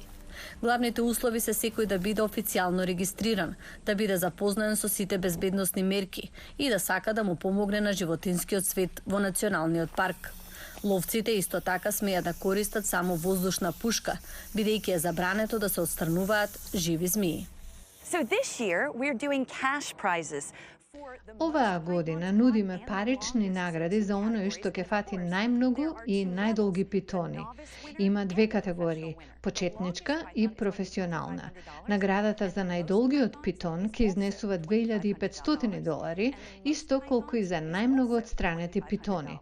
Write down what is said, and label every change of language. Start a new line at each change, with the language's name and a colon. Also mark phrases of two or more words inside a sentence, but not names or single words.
Macedonian: Главните услови се секој да биде официјално регистриран, да биде запознаен со сите безбедносни мерки и да сака да му помогне на животинскиот свет во Националниот парк. Ловците исто така смеат да користат само воздушна пушка, бидејќи е забрането да се отстрануваат живи змии.
English: So this year we're doing cash prizes.
Macedonian: Оваа година нудиме парични награди за оној што ќе фати најмногу и најдолги питони. Има 2 категории – почетничка и професионална. Наградата за најдолгиот питон ќе изнесува $2500, исто колку и за најмногу отстранети питони.